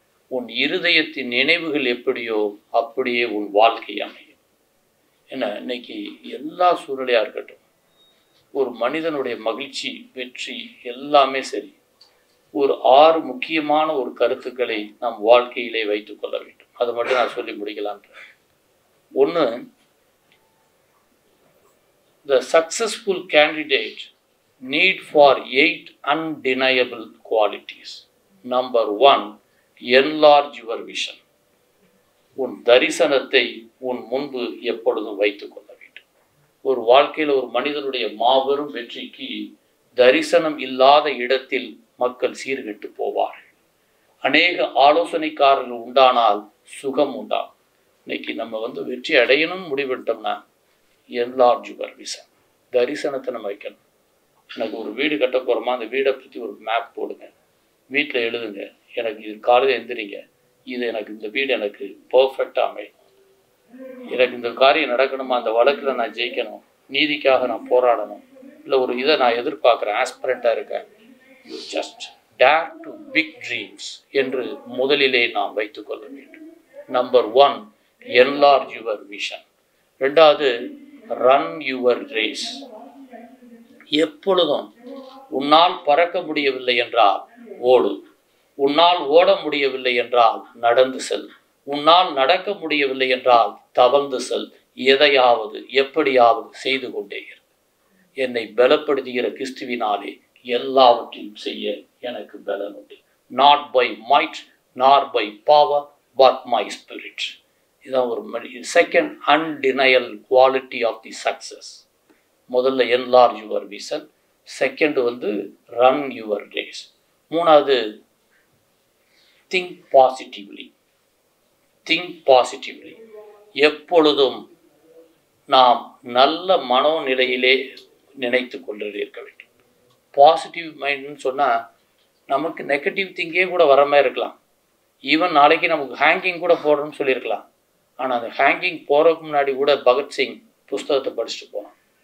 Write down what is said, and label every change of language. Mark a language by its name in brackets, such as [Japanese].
[Tamil] உன் இருதயத்தின் நினைவுகள் எப்படியோ அப்படியே உன் வாழ்க்கை அமையும். ஏன்னா இன்னைக்கு எல்லா சூழ்நிலையாக இருக்கட்டும், ஒரு மனிதனுடைய மகிழ்ச்சி, வெற்றி எல்லாமே சரி, ஒரு 6 முக்கியமான ஒரு கருத்துக்களை நம் வாழ்க்கையிலே வைத்து கொள்ள வேண்டும். அதை மட்டும் நான் சொல்லி முடிக்கலான்ற. [English] 1, the successful candidate need for 8 undeniable qualities. Number 1, enlarge your vision. [Tamil] உன் தரிசனத்தை உன் முன்பு எப்பொழுதும் வைத்துக் கொள்ள வேண்டும். ஒரு வாழ்க்கையில் ஒரு மனிதனுடைய மாபெரும் வெற்றிக்கு தரிசனம் இல்லாத இடத்தில் மக்கள் சீர்கெட்டு போவார்கள். அநேக ஆலோசனைக்காரர்கள் உண்டானால் சுகம் உண்டாகும். இன்னைக்கு நம்ம வெற்றி அடையணும்னு முடிவெட்டோம்னா [English] enlarge your vision, [Tamil] தரிசனத்தை நம்ம வைக்கணும். எனக்கு ஒரு வீடு கட்ட போகிறோமா, அந்த வீடை பற்றி ஒரு மேப் போடுங்க, வீட்டில் எழுதுங்க, எனக்கு இது காலையில் எழுந்திரிங்க, இது எனக்கு இந்த வீடு எனக்கு பர்ஃபெக்டாக அமையும், எனக்கு இந்த காரியம் நடக்கணுமா, அந்த வழக்கில் நான் ஜெயிக்கணும், நீதிக்காக நான் போராடணும், இல்லை ஒரு இதை நான் எதிர்பார்க்குறேன், ஆஸ்பிரண்ட்டாக இருக்கேன். [English] you just dare to big dreams [Tamil] என்று முதலிலே நாம் வைத்துக்கொள்ள வேண்டும். [English] Number 1, enlarge your vision. 2வது, run your race. [Tamil] எப்பொழுதும் உன்னால் பறக்க முடியவில்லை என்றால் ஓடு, உன்னால் ஓட முடியவில்லை என்றால் நடந்து செல், உன்னால் நடக்க முடியவில்லை என்றால் தவழ்ந்து செல், எதையாவது எப்படியாவது செய்து கொண்டே இரு. என்னை பலப்படுத்துகிற கிறிஸ்துவினாலே எல்லாவற்றையும் செய்ய எனக்கு பலன் உண்டு. [English] Not by might nor by power but my spirit. [Tamil] இதுதான் ஒரு [English] Second undeniable quality of the success. [Tamil] முதல்ல [English] enlarge your vision, second run your race. 3வது, think positively. think positively. [Tamil] எப்பொழுதும் நாம் நல்ல மனோநிலையிலே நினைத்து கொண்டு இருக்க வேண்டும். பாசிட்டிவ் மைண்ட்னு சொன்னால் நமக்கு நெகட்டிவ் திங்கே கூட வர மாதிரி இருக்கலாம். ஈவன் நாளைக்கு நமக்கு ஹேங்கிங் கூட போடுறோம்னு சொல்லியிருக்கலாம். ஆனால் அந்த ஹேங்கிங் போகிறதுக்கு முன்னாடி கூட பகத்சிங் புஸ்தகத்தை படிச்சுட்டு போனோம்.